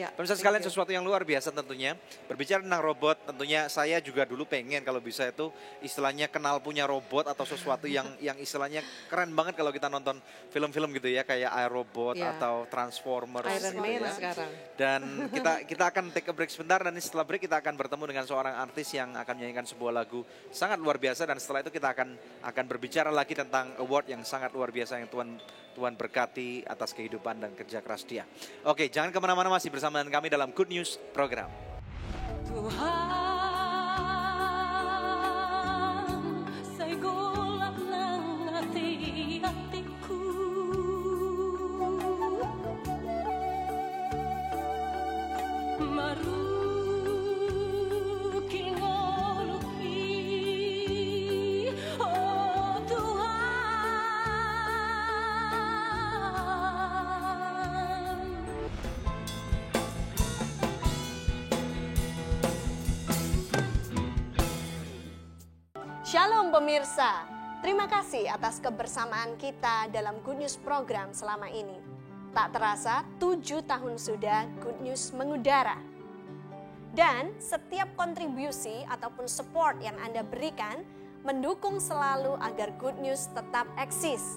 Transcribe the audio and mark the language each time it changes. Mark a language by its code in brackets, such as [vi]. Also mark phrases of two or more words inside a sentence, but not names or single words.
[id] Pemirsa sekalian, sesuatu yang luar biasa tentunya. Berbicara tentang robot, tentunya saya juga dulu pengen kalau bisa itu istilahnya kenal punya robot atau sesuatu yang istilahnya keren banget kalau kita nonton film-film gitu ya, kayak iRobot atau Transformers. Iron Man sekarang. Dan kita akan [en] take a break [id] sebentar, dan setelah break kita akan bertemu dengan seorang artis yang akan menyanyikan sebuah lagu sangat luar biasa, dan setelah itu kita akan berbicara lagi tentang award yang sangat luar biasa yang Tuhan berkati atas kehidupan dan kerja keras dia. Oke, jangan kemana-mana, masih bersama dengan kami dalam Good News Program. Tuhan, segolaplah hati-hatiku, [bbc] maruki ngoluki, [id] oh Tuhan. Shalom pemirsa, terima kasih atas kebersamaan kita dalam Good News Program selama ini. Tak terasa 7 tahun sudah Good News mengudara. Dan setiap kontribusi ataupun support yang Anda berikan mendukung selalu agar Good News tetap eksis.